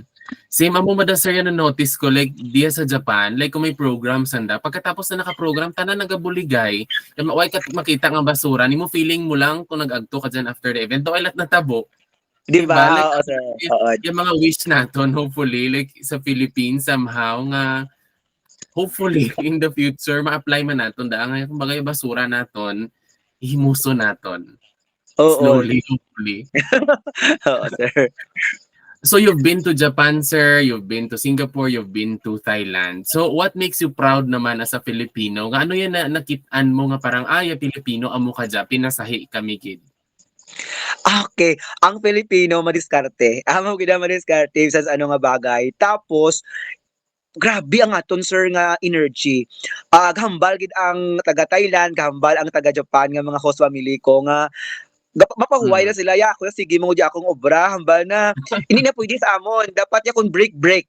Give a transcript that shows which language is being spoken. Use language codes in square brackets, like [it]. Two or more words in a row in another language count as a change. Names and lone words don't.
[hil] Same amo mada sir yan notice ko like diya sa Japan like kung may program sanda pagkatapos na naka-program tanan nagabuligay way ka makita nga basura nimo feeling mo lang kung nag-agto ka dyan [en] after the event [hil] ay lat natabo. Di Diba? ba? Like, Oo, sir. Oo. yung mga wish naton, hopefully, like sa Philippines, somehow, nga, [en] hopefully, in the future, [hil] ma-apply man naton. Daan nga, kung bagay basura naton, ihimuso naton. Oo. [en] Slowly, hopefully. [hil] Oo, sir. [en] So, you've been to Japan, sir. You've been to Singapore. You've been to Thailand. So, what makes you proud naman as a Filipino? [hil] Nga ano yan na nakitaan mo nga parang, Pilipino, amo ka dyan, pinasahi kami, kid. Okay, ang Pilipino madiskarte. Amo gid madiskarte sa ano nga bagay. Tapos grabe ang aton sir nga energy. Gahambal gid ang taga Thailand, gahambal ang taga Japan nga mga host family ko nga mapahuway na sila ya ako sige mo di akong obra hambal na [tl] hindi na pwede [hil] sa amon dapat ya kung break.